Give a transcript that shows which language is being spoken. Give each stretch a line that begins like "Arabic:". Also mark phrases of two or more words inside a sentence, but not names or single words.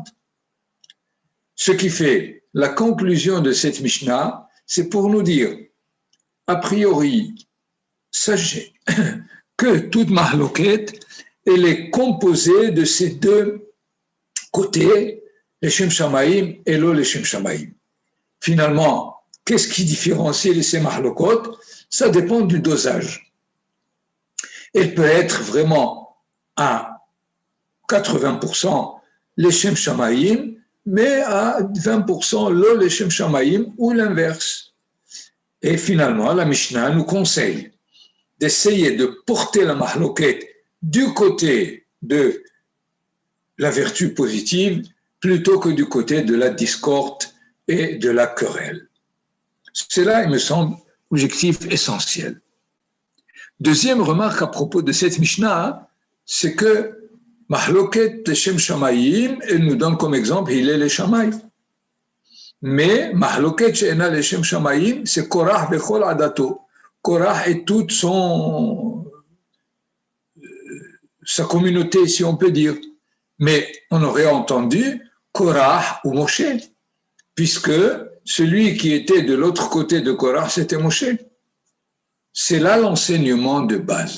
French: Ce qui fait la conclusion de cette Mishnah, c'est pour nous dire, a priori, sachez que toute mahloket, elle est composée de ces deux côtés,
Hebrew: לשם שמים et לא לשם שמים.
French: Finalement, qu'est-ce qui différencie ces mahlokot? Ça dépend du dosage. Elle peut être vraiment à 80%
Hebrew: leshem shamayim,
French: mais à 20%
Hebrew: lo leshem shamayim
French: ou l'inverse. Et finalement, la Mishnah nous conseille d'essayer de porter la mahloket du côté de la vertu positive plutôt que du côté de la discorde et de la querelle. C'est là, il me semble, l'objectif essentiel. Deuxième remarque à propos de cette Mishnah, c'est que
Hebrew: mahloket leshem shamayim,
French: elle nous donne comme exemple Hillel et Shammai. Mais
Hebrew: mahloket she'ena leshem shamayim,
French: c'est
Hebrew: Korach vechol adato.
French: Korach et toute sa communauté, si on peut dire. Mais on aurait entendu Korach ou Moshe, puisque celui qui était de l'autre côté de Korach, c'était Moshe. C'est là l'enseignement de base.